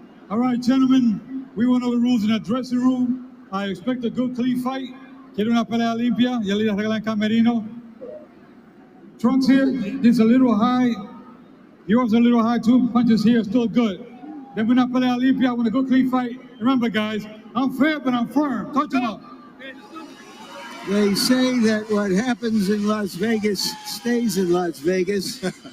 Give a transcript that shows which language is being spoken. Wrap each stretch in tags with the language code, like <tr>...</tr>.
<en>All right, gentlemen, we went over the rules in that dressing room. I expect a good, clean fight.</en> <es>Quiero una pelea limpia. Ya le arreglan el camerino.</es> <en>Trunks here, this is a little high. Yours a little high too. Punches here, still good. Then we're not</en> <es>pelea limpia.</es> <en>I want a good, clean fight. Remember, guys, I'm fair, but I'm firm. Touch them up. They say that what happens in Las Vegas stays in Las Vegas.</en>